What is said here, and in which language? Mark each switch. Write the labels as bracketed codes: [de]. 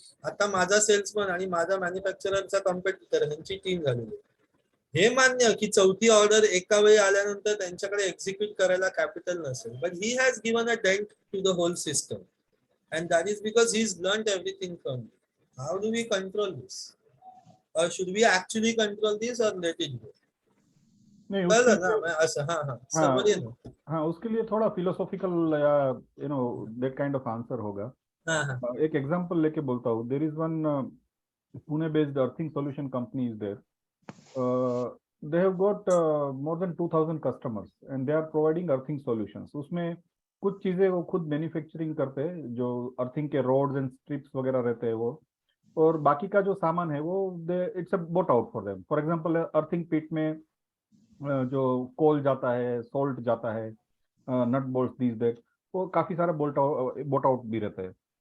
[mr] आता माझा सेल्समन आणि माझा मॅन्युफॅक्चररचा कॉम्पिटिटर ह्यांची टीम झालेली. हे मान्य की चौथी ऑर्डर एका वेळी आल्यानंतर त्यांच्याकडे एक्झिक्यूट करायला कॅपिटल नसेल, [en] But he has given a dent to the whole system and that is because he is learned everything from you. How do we control this, or should we actually control this or let it go? [hi] नहीं [mr] कळलं [hi] उसके ना लिए [mr] असं? [hi] हाँ हाँ हाँ समझिए ना. हाँ उसके लिए थोड़ा फिलोसॉफिकल या दैट काइंड ऑफ आंसर होगा. हाँ हाँ एक एग्जांपल लेके बोलता हूँ. [en] There is one Pune based earthing solution company is there. They have got more than 2000 customers and they are providing earthing solutions. [hi] उसमें कुछ चीजें वो खुद मैन्युफैक्चरिंग करते हैं, जो अर्थिंग के रोड्स एंड स्ट्रिप्स वगैरह रहते हैं वो, और बाकी का जो सामान है वो [en] It's a bought out for them. [hi] For example earthing पिट में जो कोल जाता है, सोल्ट जाता है, नट बोल्ट दीज दैट, वो काफी सारा बोट आउट भी रहता है.